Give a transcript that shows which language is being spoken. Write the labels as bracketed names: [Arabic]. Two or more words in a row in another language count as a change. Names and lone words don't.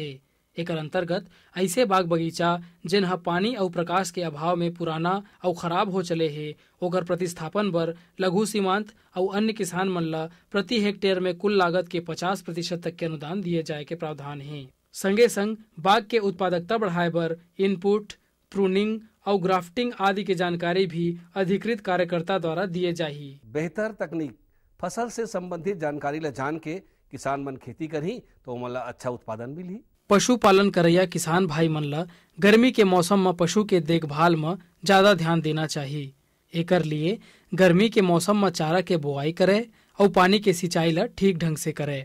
[Chhattisgarhi] एक अंतर्गत ऐसे बाग बगीचा जिन्हा पानी और प्रकाश के अभाव में पुराना और खराब हो चले है, ओकर प्रतिस्थापन बर लघु सीमांत और अन्य किसान मन ला प्रति हेक्टेयर में कुल लागत के 50% तक के अनुदान दिए जाए के प्रावधान है। संगे संग बाग के उत्पादकता बढ़ाए बर इनपुट, प्रूनिंग और ग्राफ्टिंग आदि की जानकारी भी अधिकृत कार्यकर्ता द्वारा दिए जाही। बेहतर तकनीक, फसल से संबंधित जानकारी ला जान के किसान मन खेती करी तो मला अच्छा उत्पादन मिली। पशुपालन करैया किसान भाई मन ला गर्मी के मौसम में पशु के देखभाल में ज्यादा ध्यान देना चाहिए। एकर लिए गर्मी के मौसम में चारा के बोआई करे और पानी के सिंचाई ला ठीक ढंग से करे।